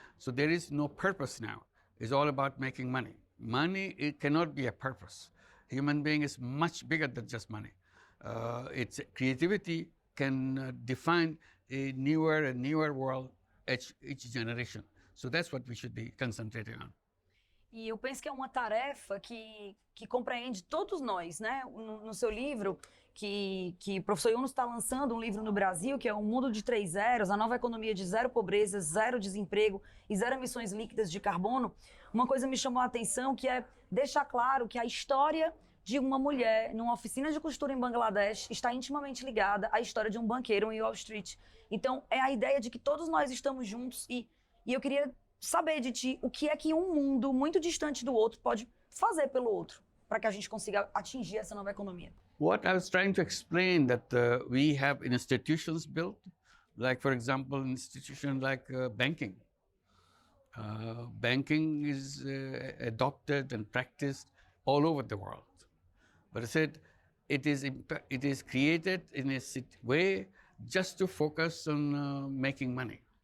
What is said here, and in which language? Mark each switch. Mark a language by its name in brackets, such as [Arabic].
[English] So there is no purpose now. It's all about making money. Money, it cannot be a purpose. Human being is much bigger than just money. Its creativity can define a newer and newer world each generation. So that's what we should be concentrating on. [Portuguese] E eu penso que é uma tarefa que compreende todos nós, né? No seu livro, que o professor Yunus está lançando um livro no Brasil, que é um mundo de 3 zeros, a nova economia de zero pobreza, zero desemprego e zero emissões líquidas de carbono. Uma coisa me chamou a atenção, que é deixar claro que a história de uma mulher numa oficina de costura em Bangladesh está intimamente ligada à história de um banqueiro em Wall Street. Então, é a ideia de que todos nós estamos juntos e eu queria saber de ti o que é que um mundo muito distante do outro pode fazer pelo outro para que a gente consiga atingir essa nova economia. [English] What I was trying to explain that we have institutions built, Like, for example, an institution like banking. Banking is adopted and practiced all over the world. But I said it is created in a way just to focus on making money.